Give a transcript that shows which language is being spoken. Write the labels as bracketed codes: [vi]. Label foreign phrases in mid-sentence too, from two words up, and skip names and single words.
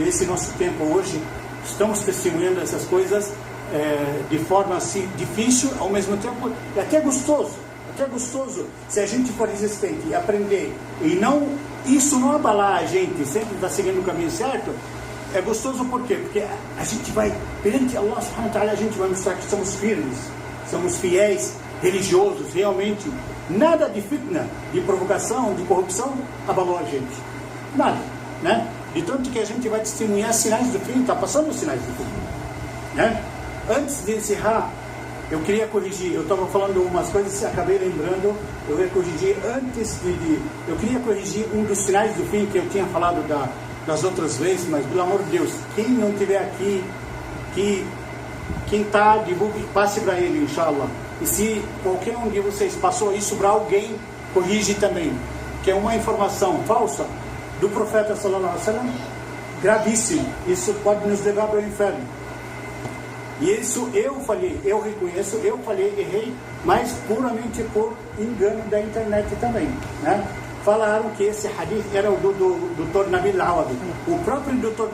[pt] Esse nosso tempo hoje, estamos testemunhando essas coisas de forma assim, difícil, ao mesmo tempo, e até gostoso, se a gente for resistente e aprender, e não, isso não abalar a gente, sempre está seguindo o caminho certo. É gostoso por quê? Porque a gente vai, perante Allah [ar] سبحانه وتعالى, [pt] a gente vai mostrar que somos firmes, somos fiéis, religiosos, realmente. Nada de fitna, de provocação, de corrupção abalou a gente. Nada, né? De tanto que a gente vai testemunhar sinais do fim, está passando os sinais do fim, né? Antes de encerrar, eu queria corrigir, eu estava falando umas coisas e acabei lembrando, eu ia corrigir eu queria corrigir um dos sinais do fim que eu tinha falado das outras vezes, mas pelo amor de Deus, quem não estiver aqui, quem está, divulgue, passe para ele, inshallah. E se qualquer um de vocês passou isso para alguém, corrige também, que é uma informação falsa do profeta [ar] صلى الله عليه وسلم, [pt] gravíssimo. Isso pode nos levar para o inferno. E isso eu falei, eu reconheço, eu falei, errei, mas puramente por engano da internet também, né? Falaram que esse hadith era o do Dr. Nabil Awad. O próprio Dr.